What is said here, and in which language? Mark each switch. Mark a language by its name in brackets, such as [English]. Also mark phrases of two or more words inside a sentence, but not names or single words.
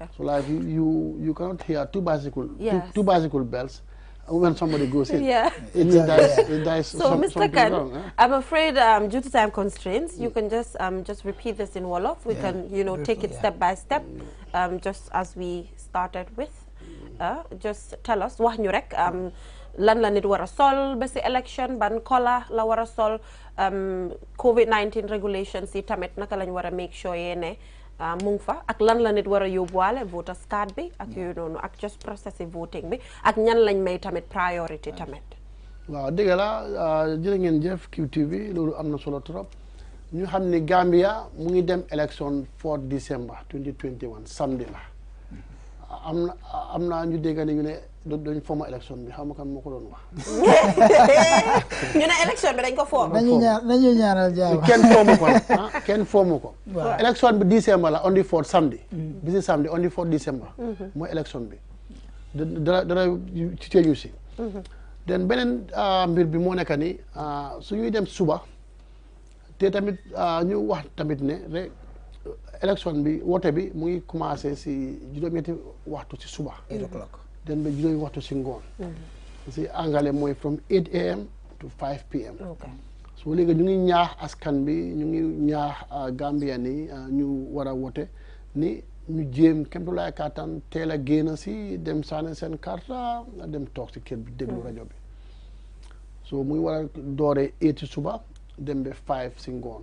[English] So like you cannot hear two bicycle bells when somebody goes in. Yeah. It dies so Mr. Khan, I'm afraid due to time constraints, you can just repeat this in Wolof. We can take it step by step, just as we started with. Just tell us [Wolof] wax ñu rek lan la nit war a sol ba si election ban kola la war a sol [English] COVID-19 regulations [Wolof] yi tamit naka lañ war a [English] make sure [Wolof] ne mu ngi fa ak lan la nit war a yóbbuwaale [English] voters card [Wolof] bi ak yooyu noonu ak [English] just process voting [Wolof] bi ak ñan lañ may tamit priority tamit. waaw dëgg la jërë ngeen jëf QTV loolu am na solo trop ñu xam ni Gambia mu ngi dem election 4 December 2021 samedi la am na ñu dégg ne ñu ne dañ forma élection bi xam nga kan moo ko doon wax. ñu ne élection bi dañ ko form. nañu ñaanal jàmm. kenn formu ko. élection bi December la [English] on the 4 [Wolof] samedi. bisi samedi [English] on the 4 December. [Wolof] mooy élection bi. dara ci teeñu si. den beneen mbir bi moo nekk ni su ñuy dem suba te tamit ñu wax tamit ne rek. élection bi wote bi mu ngi commencé si juróom-ñetti waxtu si suba. [English] 8 o'clock. [Wolof] den ba juróomi waxtu si ngoon. si angale mooy [English] from 8 AM to 5 PM. [Wolof] so léegi ñu ngi ñaax askan bi ñu ngi ñaax Gambien yi ñu war a wote ni ñu jéem kéem tolluwaay kàttan teel a génn si dem sànni seen karta dem toog si kër bi déglu rajo bi. so muy war a dooree 8 si suba dem ba 5 si ngoon.